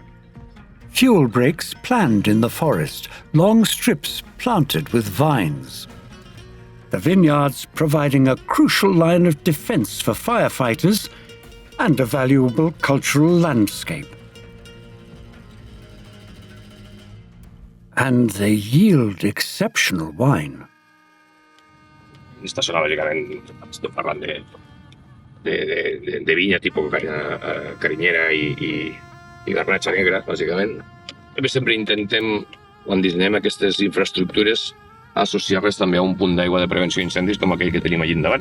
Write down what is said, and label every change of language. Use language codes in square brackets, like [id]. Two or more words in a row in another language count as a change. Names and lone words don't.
[en] Fuel breaks planned in the forest, long strips planted with vines. The vineyards providing a crucial line of defense for firefighters and a valuable cultural landscape. And they yield exceptional wine. [ca] Esta zona, bàsicament, estem parlant de vinya tipus carinyera i garnatxa negra, bàsicament. Sempre intentem, quan dissenyem aquestes infraestructures, associar-les també a un punt d'aigua de prevenció d'incendis com aquell que tenim allà endavant.